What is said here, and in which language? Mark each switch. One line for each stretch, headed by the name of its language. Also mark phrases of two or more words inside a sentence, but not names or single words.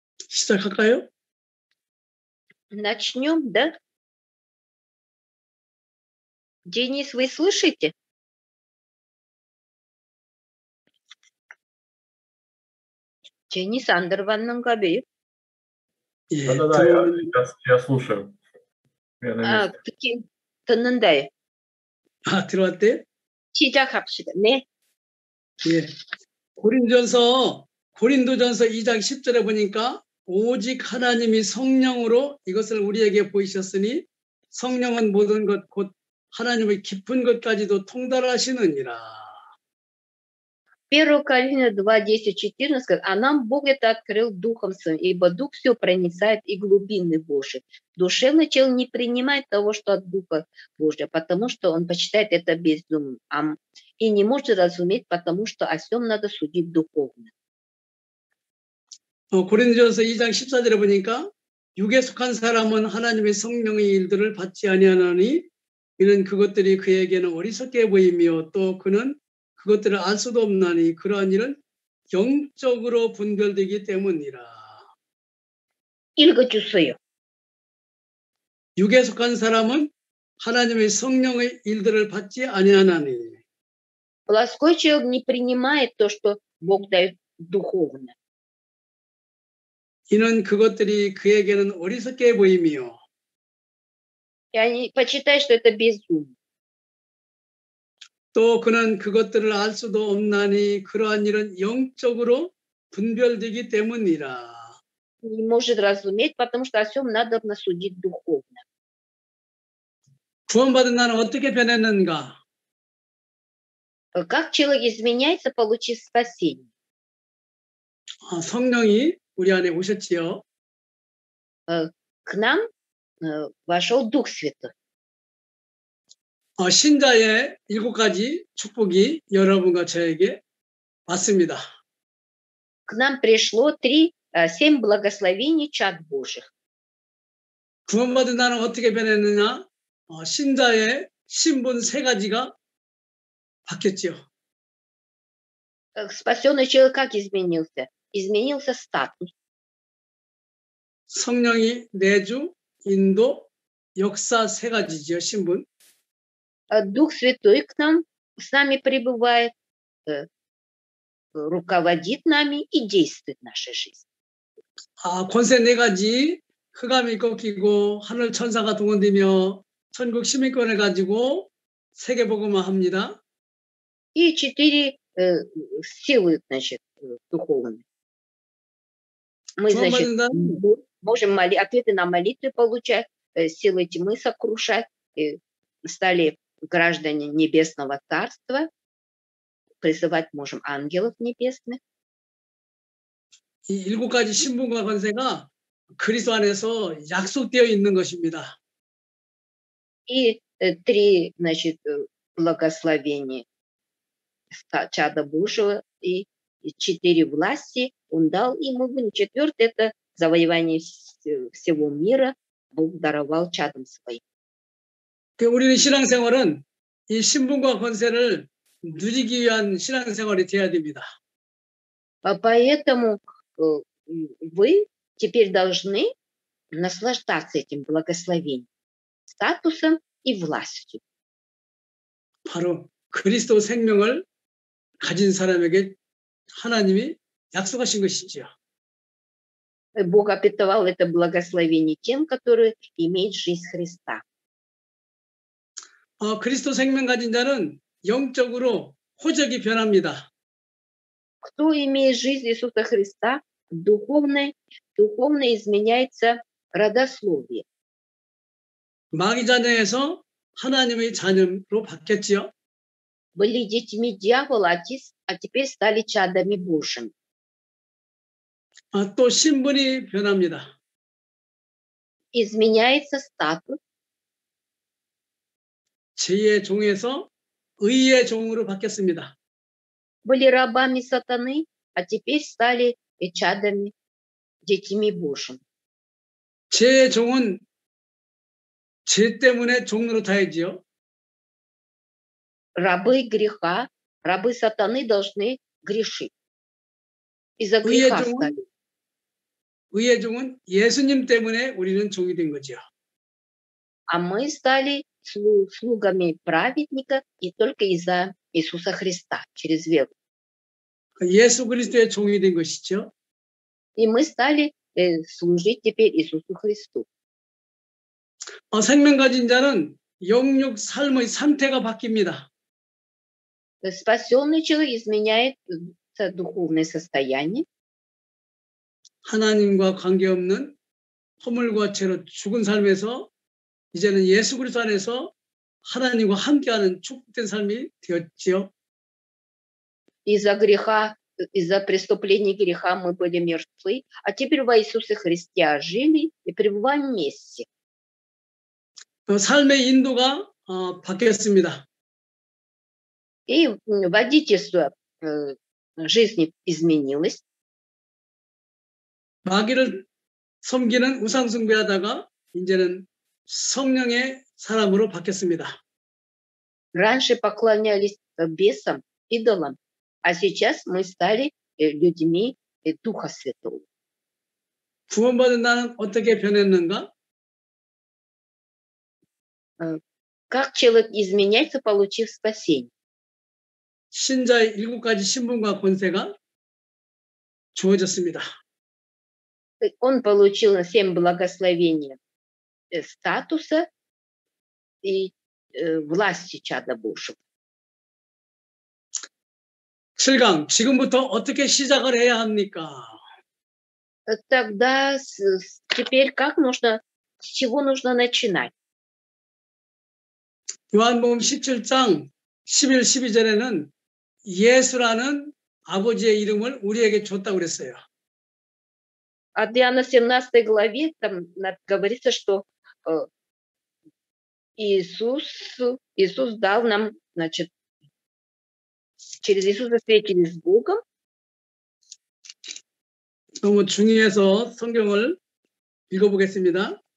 Korean: 시작할까요?
Russian: Начнем, да? Денис, вы слышите? Денис Андерваннанга бей.
Korean: 예,
Russian: Да-да-да,
Korean: 들어오는,
Russian: я слушаю. Я на месте.
Korean: 특히 듣는다요. 들어왔대요? 시작합시다. 네. 예. 고린도전서 2장 10절에 보니까 오직 하나님이 성령으로 이것을 우리에게 보이셨으니 성령은 모든 것 곧 하나님의 깊은 것까지도 통달하시느니라.
Russian: 1 Коринфянам 2, 10, 14 сказать, а нам Бог это открыл Духом Своим, ибо Дух все проницает и глубины Божьи. Душевный человек не принимает того, что от Духа Божьего, потому что он почитает это безумным, и не может разуметь, потому что о всем надо судить духовно.
Korean: 고린도전서 2장 14절에 보니까 육에 속한 사람은 하나님의 성령의 일들을 받지 아니하나니 이는 그것들이 그에게는 어리석게 보이며 또 그는 그것들을 알 수도 없나니 그러한 일은 영적으로 분별되기 때문이라. 읽어주세요. 육에 속한 사람은 하나님의 성령의 일들을 받지 아니하나니.
Russian: Плоской человек не принимает то, что Бог дает духовно.
Korean: 이는 그것들이 그에게는 어리석게 보이며
Russian: И они почитают, что это безумие.
Korean: 또 그는 그것들을 알 수도 없나니 그러한 일은 영적으로 분별되기 때문이라.
Russian: Не может разуметь, потому что о всем надо судить духовно.
Korean: 구원받은 나는 어떻게 변했는가?
Russian: Как человек изменяется, получив спасение?
Korean: 성령이 우리 안에 오셨지요.
Russian: К нам вошел Дух Святой.
Korean: 신자의 7가지 축복이 여러분과 저에게 왔습니다.
Russian: К нам пришло 7 благословений чад Божьих.
Korean: 구원받은 나는 어떻게 변했느냐? 신자의 신분 3가지가 바뀌었지요.
Russian: Спасенный человек как изменился? Изменился статус.
Korean: 성령이 내주, 인도, 역사 3가지죠, 신분.
Russian: Дух Святой к нам, с нами пребывает, руководит нами и действует в нашей жизни.
Korean: 권세 4가지, 흑암이 꺾이고 하늘 천사가 동원되며 천국 시민권을 가지고 세계복음화 합니다.
Russian: И 4 силы, значит, духовные. Мы, значит, можем ответы на молитвы получать, силы тьмы сокрушать, стали граждане Небесного Царства, призывать можем ангелов небесных.
Korean: 이 7가지 신분과 권세가 그리스도 안에서 약속되어 있는 것입니다.
Russian: И 3, значит, благословения чада Божьего и 4 власти Он дал им. 4 это завоевание всего мира Бог даровал чадам своим.
Korean: 우리는 신앙생활은 이 신분과 권세를 누리기 위한 신앙생활이 되어야 됩니다.
Russian: Поэтому вы теперь должны наслаждаться этим благословением, статусом и властью.
Korean: 바로 그리스도 생명을 가진 사람에게 하나님이 약속하신 것이지요.
Russian: Бог обетовал это благословение тем, которые имеют жизнь Христа.
Korean: 그리스도 생명 가진 자는 영적으로 호적이 변합니다.
Russian: Кто имеет жизнь Иисуса Христа, духовно изменяется родословие.
Korean: 마귀 자녀에서 하나님의 자녀로 바뀌었지요.
Russian: Были детьми дьявола, а теперь стали чадами Божьими.
Korean: 또 신분이 변합니다.
Russian: Изменяется статус.
Korean: 죄의 종에서 의의 종으로 바뀌었습니다.
Russian: Были рабами сатаны, а теперь стали чадами, детьми Божьими.
Korean: 죄의 종은 죄 때문에 종으로 타야지요.
Russian: Рабы греха, рабы сатаны должны грешить. Из-за греха стали.
Korean: 의의 종은 예수님 때문에 우리는 종이 된 거죠.
Russian: А мы стали слугами праведника и только из-за Иисуса Христа, через веру.
Korean: 예수 그리스도의 종이 된 것이죠.
Russian: И мы стали служить теперь Иисусу Христу.
Korean: 생명 가진 자는 영육 삶의 상태가 바뀝니다.
Russian: Спасенный человек изменяет духовное состояние.
Korean: 하나님과 관계없는 허물과 죄로 죽은 삶에서 이제는 예수 그리스도 안에서 하나님과 함께하는 축복된 삶이 되었지요.
Russian: Из-за греха, из-за преступления греха мы были мертвы, а теперь во Иисусе Христе жили и пребываем вместе.
Korean: 삶의 인도가 바뀌었습니다.
Russian: И водительство жизни изменилось.
Korean: 마귀를 섬기는 우상 숭배하다가 이제는 성령의 사람으로 바뀌었습니다.
Russian: Раньше поклонялись бесам, идолам, а сейчас мы стали людьми Духа Святого.
Korean: 구원받은 나는 어떻게 변했는가?
Russian: Как человек изменяется, получив спасение?
Korean: 신자의 7가지 신분과 권세가 주어졌습니다.
Russian: Он получил 7 благословений статуса и власти чада Божьего.
Korean: 7강, 지금부터 어떻게 시작을 해야 합니까?
Russian: Тогда теперь с чего нужно начинать?
Korean: 요한복음 17장 11, 12절에는 예수라는 아버지의 이름을 우리에게 줬다고 그랬어요.
Russian: От Иоанна 17 главе там говорится, что Иисус дал нам, значит, через Иисуса встретились с Богом.
Korean: 너무 중요해서 성경을 읽어보겠습니다.